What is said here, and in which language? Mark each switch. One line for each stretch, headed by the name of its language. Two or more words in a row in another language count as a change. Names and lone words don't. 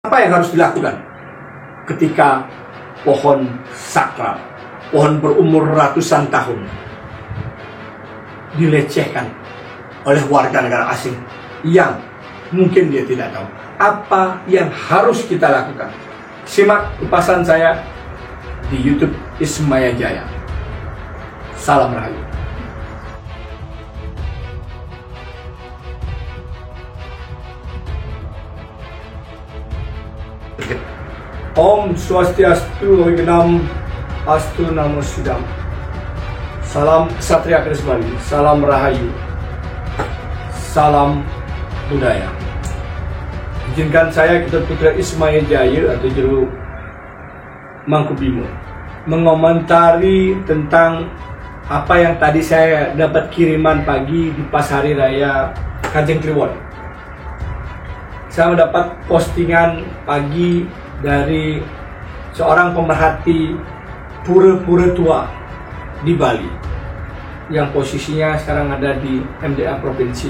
Indonesian: Apa yang harus dilakukan ketika pohon sakral, pohon berumur ratusan tahun, dilecehkan oleh warga negara asing yang mungkin dia tidak tahu? Apa yang harus kita lakukan? Simak kupasan saya di YouTube Ismaya Jaya. Salam Rahayu.
Sanskrit: Om Swastiastu, Wignam Astu Namo Sidam.
Indonesian: Salam Ksatria Keris Bali, salam Rahayu, salam budaya. Izinkan saya, Kitab Putra Ismaya Jaya atau Juru Mangkubimo, mengomentari tentang apa yang tadi saya dapat kiriman pagi di pas hari raya Kanjeng Kliwon. Saya mendapat postingan pagi dari seorang pemerhati pura-pura tua di Bali yang posisinya sekarang ada di MDA Provinsi.